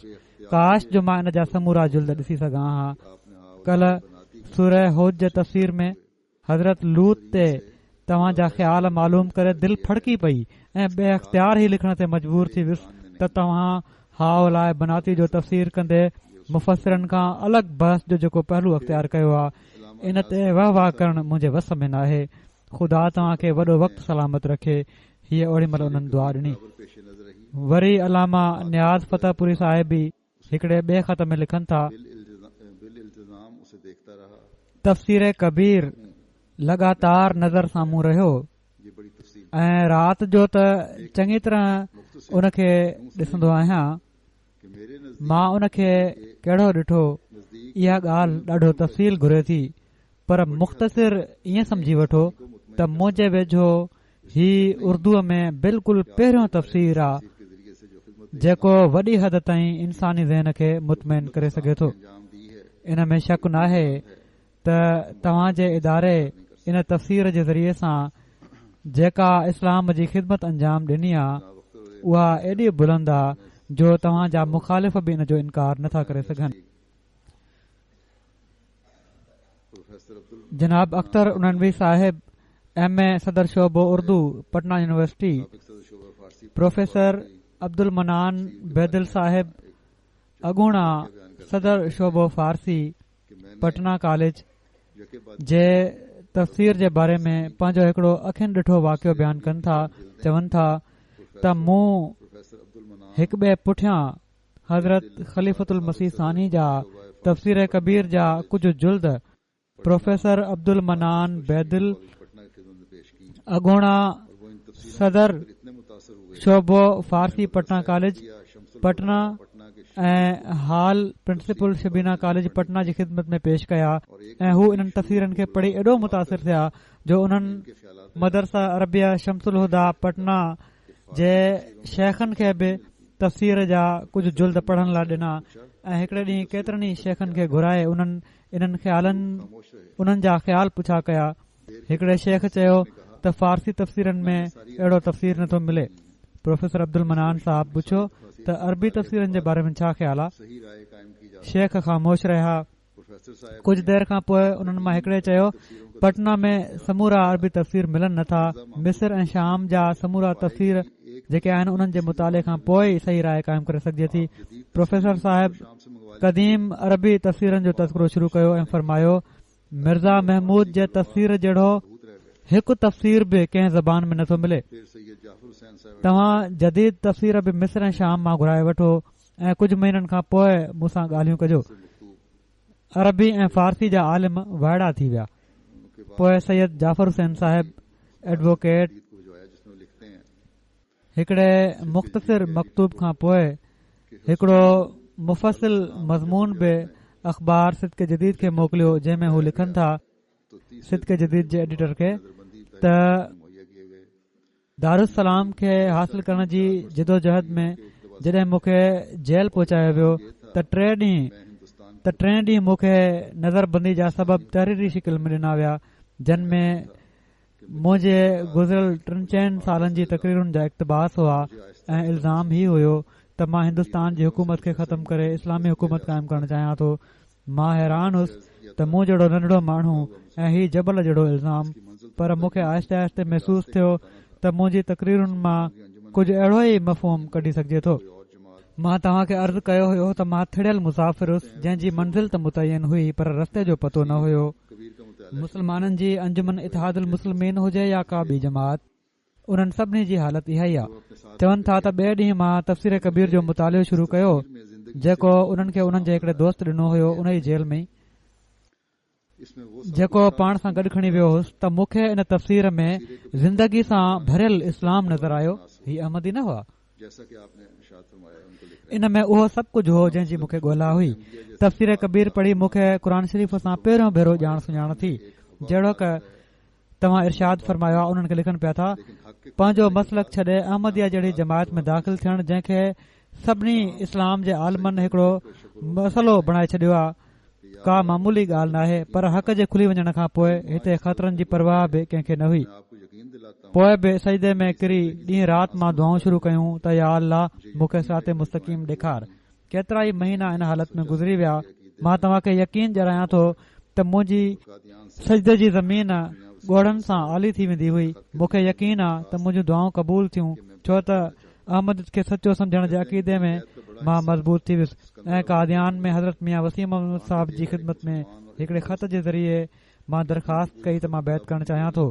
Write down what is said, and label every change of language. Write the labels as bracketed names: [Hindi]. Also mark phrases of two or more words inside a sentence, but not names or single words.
[Sindhi] काश जो मां इन जा समूरा जुल्द ॾिसी सघां हा। कल्ह सूरह हूद जे तफ़सीर में हज़रत लूत ते तव्हांजा ख़्याल मालूम करे दिलि फड़की पई ऐं बे अख़्तियार ई लिखण ते मजबूर थी वियुसि त तव्हां हाउ लाइ बनाती जो तफ़सीर कंदे मुफ़सिरनि खां अलॻि बहस जो जेको पहलू अख़्तियार कयो आहे, इन ते वाह वाह करणु मुंहिंजे वस में नाहे। ख़ुदा तव्हांखे वॾो वक़्तु सलामत रखे। हीअ ओड़ी महिल उन्हनि दुआ ॾिनी। [Urdu] پیش نظر رہی [Sindhi] वरी अलामा नियाज़ फतेहपुरी साहिब बि हिकिड़े ॿिए ख़त में लिखनि था [Urdu] بالالتزام اسے دیکھتا رہا. [Sindhi] तफ़सीर कबीर लगातार नज़र साम्हूं रहियो [Urdu] یہ بڑی تفصیل [Sindhi] ऐं राति जो त चङी तरह उन खे ॾिसंदो आहियां। [Urdu] کہ میرے [Sindhi] मां उन खे कहिड़ो ॾिठो, [Urdu] नजदीक [Sindhi] इहा ॻाल्हि ॾाढो तफ़सील घुरे थी, पर मुख़्तसिर ईअं समझी वठो त मुंहिंजे वेझो ही उर्दूअ में बिल्कुलु पहिरियों तफ़सीर आहे [Urdu] کے ذریعے سے جو خدمت [Sindhi] जेको वॾी हद ताईं इंसानी ज़हन खे मुतमइन करे सघे थो। [Urdu] انجام دی ہے [Sindhi] इन में शक नाहे त तव्हांजे इदारे इन तफ़सीर जे ज़रिए सां जेका इस्लाम जी ख़िदमत अंजाम ॾिनी आहे, उहा एॾी बुलंद आहे जो तव्हांजा मुख़ालिफ़ बि इन जो इनकार नथा करे सघनि। प्रोफेसर अब्दुल जनाब अख्तर उननवी साहिब MA सदर शोबो उर्दू पटना यूनिवर्सिटी, [Urdu] صدر شعبہ فارسی [Sindhi] प्रोफेसर अब्दुल मनान बैदिल साहिब अगूणा सदर शोबो फारसी, [Urdu] के पटना कॉलेज یکے بعد [Sindhi] जे तफ़सीर जे बारे में पंहिंजो हिकिड़ो अखियुनि ॾिठो वाक़ियो बयानु कनि था। चवनि था त मूं प्रोफेसर अब्दुल मनान हिक ॿिए पुठियां हज़रत ख़लीफ़तुल मसीह सानी जा तफ़सीर कबीर जा कुझु जुल्द प्रोफेसर अब्दुल मनान बैदिल [Urdu] پٹنہ کی خدمت میں پیش کی [Sindhi] अगोणा [Urdu] اور وہ ان تفسیروں सदर پر اتنے متاثر ہوئے [Sindhi] शोबो फारसी पटना कॉलेज [Urdu] یا شمسل पटना پٹنہ کے [Sindhi] ऐं हाल प्रिंसिपल शबीना कॉलेज पटना जी ख़िदमत में पेश कया ऐं हू इन्हनि तफ़सीरनि खे पढ़ी एॾो मुतासिर थिया जो उन्हनि [Urdu] کے خیالات [Sindhi] मदरसा अरबिया शमसुल हुदा पटना जे शेखनि खे बि तफ़सीर जा कुझु जुल्द पढ़ण लाइ ॾिना ऐं हिकिड़े ॾींहुं केतिरनि ई शेखनि खे घुराए इन्हनि ख़्यालनि [Urdu] خاموش رہے. [Sindhi] उन्हनि जा ख़्याल पुछा कया। हिकिड़े शेख चयो त फारसी तफ़सीरनि में अहिड़ो तफ़सीर नथो मिले। प्रोफेसर अब्दुल मनान साहब पुछो त अरबी तफ़सीरनि जे बारे में छा ख़्याल आहे। [Urdu] صحیح رائے قائم کی جا [Sindhi] शेख ख़ामोश रहिया। [Urdu] پروفیسر صاحب [Sindhi] कुझु देर खां पोइ उन्हनि मां हिकिड़े चयो पटना में समूरा अरबी तफ़सीर मिलनि नथा। मिस्र ऐं शाम जा समूरा तफ़सीर जेके आहिनि उन्हनि जे मुताले खां पोइ ई सही राय क़ाइमु करे सघिजे थी। प्रोफेसर साहिब [Urdu] شام سے منگوا [Sindhi] क़दीम अरबी तफ़सीरनि जो तस्करो शुरू कयो ऐं फरमायो मिर्ज़ा महमूद जे तफ़सीर जहिड़ो [Urdu] بھوت رہ گئے. [Sindhi] हिकु तफ़सीर बि कंहिं ज़बान में नथो मिले। [Urdu] پھر سید جعفر حسین صاحب [Sindhi] तव्हां जदीद तफ़सीर बि मिस्र ऐं शाम मां घुराए वठो ऐं कुझु महीननि खां पोइ मूंसां ॻाल्हियूं कजो। [Urdu] سے مکتوب [Sindhi] अरबी ऐं फारसी जा आलिम वाइड़ा थी विया। [Urdu] ان کے بعد [Sindhi] पोइ सैयद जाफर हुसैन साहिब एडवोकेट [Urdu] کو بھجوایا جس میں وہ لکھتے ہیں [Sindhi] हिकिड़े मुख़्तसिर मकतूब खां पोइ हिकिड़ो मुफ़सिल मज़मून बि अख़बार सिदक़े जदीद खे मोकिलियो जंहिं में हू लिखनि था [Urdu] تو 30 [Sindhi] सिदक़े जदीद जे एडिटर खे नजरबंदी त [Urdu] مہیا کیے گئے. [Sindhi] दारुसलाम खे हासिल करण जी जिदोजहद में जॾहिं मूंखे जेल पहुचायो वियो त टे [Urdu] میں ہندوستان [Sindhi] ॾींहं मूंखे नज़रबंदी जा सबब तहरीरी शिकिल में ॾिना विया जिन में मुंहिंजे गुज़िरियल 3-4 सालनि जी तकरीरुनि जा इक़्तिबास हुआ ऐं इल्ज़ाम ही हुयो त मां हिंदुस्तान जी हुकूमत खे ख़तमु करे इस्लामी हुकूमत क़ाइमु करणु चाहियां थो। मां हैरान हुयुसि त मूं जहिड़ो नंढड़ो माण्हू ऐं ही जबल जहिड़ो इल्ज़ाम, पर मूंखे आहिस्ते आहिस्ते महसूस थियो त मुंहिंजी तकरीरुनि मां कुझु अहिड़ो ई मफ़हूम कढी सघिजे थो। मां तव्हां खे अर्ज़ु कयो हुयो त मां थिड़ियल मुसाफ़िर हुयुसि जंहिंजी मंज़िल त मुतयन हुई पर रस्ते जो पतो न हुयो। [Urdu] کبیر کا مطالعہ [Sindhi] मुसलमाननि जी अंजुमन इत्तेहादुल मुस्लिमीन हुजे या का ॿी जमात, उन्हनि सभिनी जी हालत इहा ई आहे। चवनि था त ॿिए ॾींहुं मां तफ़सीर कबीर जो मुतालियो शुरू कयो [Urdu] میں زندگی [Sindhi] जेको उन्हनि खे उन्हनि जे हिकिड़े दोस्त ॾिनो हुयो उन ई जेल में [Urdu] اس میں وہ [Sindhi] जेको पाण सां गॾु खणी वियो हुयुसि त मूंखे इन तफ़सीर में ज़िंदगी सां भरियल इस्लाम नज़र आयो। ही अहमदी न हुआ, [Urdu] جیسا کہ آپ نے ارشاد فرمایا ان کو لکھ [Sindhi] इन में उहो सभु कुझु हो जंहिंजी मूंखे ॻोल्हा हुई। तफ़सीर कबीर पढ़ी मूंखे क़ुर शरीफ़ सां पहिरियों भेरो ॼाण सुञाण थी। जहिड़ो क तव्हां इरशाद फरमायो आहे उन्हनि खे लिखनि पिया था पंहिंजो मसलक छॾे अहमदिया जहिड़ी जमायत में दाख़िल थियण जंहिंखे सभिनी इस्लाम जे आलमनि हिकिड़ो मसइलो बणाए छॾियो आहे का मामूली ॻाल्हि नाहे, पर हक़ जे खुली वञण खां पोइ हिते ख़तरनि जी परवाह बि कंहिंखे न हुई। [Urdu] میں آپ کو یقین دلاتا ہوں [Sindhi] पोइ बि सजदे में किरी ॾींहुं राति मां दुआऊं शुरू कयूं त या अल्लाह मूंखे सिराते मुस्तक़ीम ॾेखार। केतिरा ई महीना इन हालत में गुज़री विया। मां तव्हां खे यकीन ॾियारायां थो त मुंहिंजी [Urdu] قادیان سے [Sindhi] सजदे जी ज़मीन ॻोड़नि सां आली थी वेंदी हुई। मूंखे यकीन आहे त मुंहिंजूं दुआऊं क़बूल थियूं छो त अहमद खे सचो सम्झण जे अक़ीदे में मां मज़बूत थी वियुसि ऐं कादियान में हज़रत मियां वसीम अहमद साहब जी ख़िदमत में हिकिड़े ख़त जे ज़रिए मां दरख़्वास्त कई त मां बैत करणु चाहियां थो।